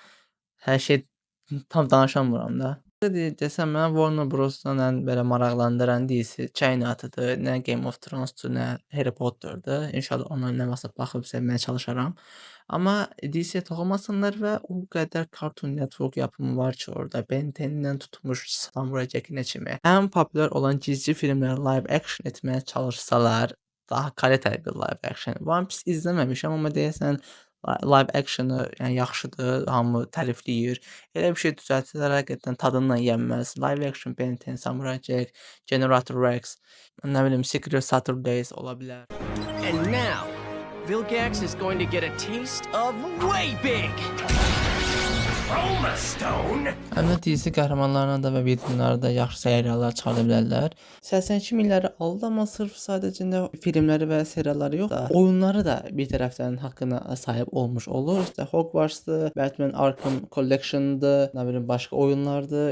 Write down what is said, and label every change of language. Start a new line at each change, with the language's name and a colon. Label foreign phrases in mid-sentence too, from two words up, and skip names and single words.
Azerbaijani: Ona görə hər şey tam danışamıram da. Desəm mənə Warner Bros.-dan ən belə maraqlandıran DC China-dır. Nə Game of Thrones-dur, nə Harry Potter-dır. İnşallah onların nə varsa baxıb sevməyə çalışaram. Amma DC-yə toxunmasınlar və o qədər Cartoon Network yapımı var ki, orada Ben 10-dən tutmuş Samurai Jack-ə kimi. Ən populyar olan cizgi filmləri
English: live action
Azerbaijani: etməyə çalışsalar, daha kalitəli bir
English: live action.
Azerbaijani: One Piece izləməmişəm, amma deyəsən
English: live actionu
Azerbaijani: yəni yaxşıdır, hamı tərifləyir. Elə bir şey düzəltsələr həqiqətən tadından yenməz.
English: Live action
Azerbaijani: Ben 10, Samurai Jack, Generator Rex, nə bilim Secret Saturdays ola bilər.
English: And now, Vilgax is going to get a taste of way big. Chroma Stone.
Azerbaijani: Həm də DC qəhrəmanlarına da və villainlara da yaxşı seriallar çıxarda bilərlər. 82 milləri aldı, amma sırf sadəcə də filmləri və serialları yox da, oyunları da bir tərəfdən haqqına sahib olmuş olur. İşte Hogwarts-dır, Batman Arkham Collection-dır, nə bilim başqa oyunlardır.